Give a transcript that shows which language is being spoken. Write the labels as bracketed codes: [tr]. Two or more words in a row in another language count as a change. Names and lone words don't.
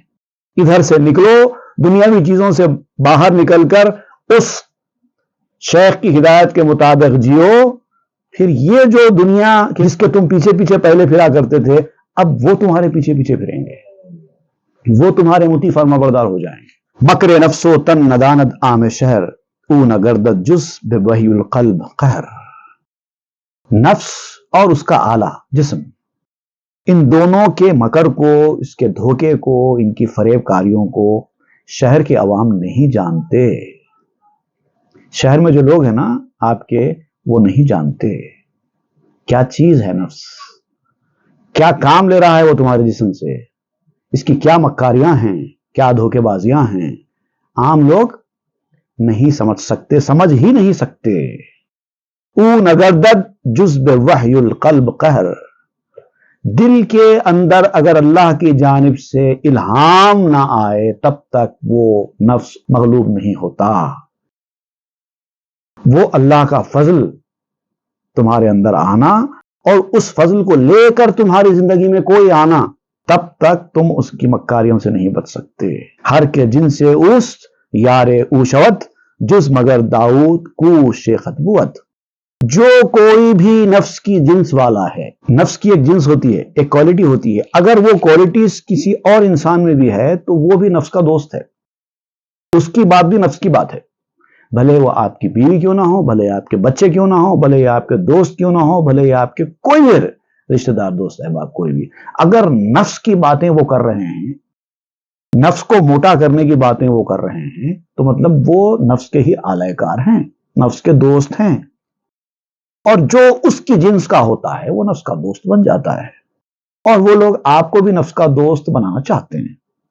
[ur] ادھر سے نکلو، دنیاوی چیزوں سے باہر نکل کر اس شیخ کی ہدایت کے مطابق جیو، پھر یہ جو دنیا جس کے تم پیچھے پیچھے پہلے پھرا کرتے تھے اب وہ تمہارے پیچھے پیچھے پھریں گے، وہ تمہارے مطیع فرما بردار ہو جائیں گے۔ [fa] مکر نفس و تن نداند عام شہر، او نگردد جز بوحی القلب قہر۔ [ur] نفس اور اس کا آلہ جسم، ان دونوں کے مکر کو، اس کے دھوکے کو، ان کی فریب کاریوں کو شہر کے عوام نہیں جانتے۔ شہر میں جو لوگ ہیں نا آپ کے، وہ نہیں جانتے کیا چیز ہے نفس، کیا کام لے رہا ہے وہ تمہارے جسم سے، اس کی کیا مکاریاں ہیں، کیا دھوکے بازیاں ہیں۔ عام لوگ نہیں سمجھ سکتے، سمجھ ہی نہیں سکتے۔ [fa] او نگردد جز بوحی القلب قہر، [ur] دل کے اندر اگر اللہ کی جانب سے الہام نہ آئے تب تک وہ نفس مغلوب نہیں ہوتا۔ وہ اللہ کا فضل تمہارے اندر آنا اور اس فضل کو لے کر تمہاری زندگی میں کوئی آنا، تب تک تم اس کی مکاریوں سے نہیں بچ سکتے۔ [fa] ہر کے جن سے اوست یار او شود، جز مگر داؤد کو شیخت بود۔ [ur] جو کوئی بھی نفس کی جنس والا ہے، نفس کی ایک جنس ہوتی ہے، ایک کوالٹی ہوتی ہے، اگر وہ کوالٹیز کسی اور انسان میں بھی ہے تو وہ بھی نفس کا دوست ہے، اس کی بات بھی نفس کی بات ہے، بھلے وہ آپ کی بیوی کیوں نہ ہو، بھلے آپ کے بچے کیوں نہ ہو، بھلے آپ کے دوست کیوں نہ ہو، بھلے آپ کے کوئی بھی رشتہ دار، دوست احباب کوئی بھی، اگر نفس کی باتیں وہ کر رہے ہیں، نفس کو موٹا کرنے کی باتیں وہ کر رہے ہیں، تو مطلب وہ نفس کے ہی آلہ کار ہیں، نفس کے دوست ہیں، اور جو اس کی جنس کا ہوتا ہے وہ نفس کا دوست بن جاتا ہے، اور وہ لوگ آپ کو بھی نفس کا دوست بنانا چاہتے ہیں۔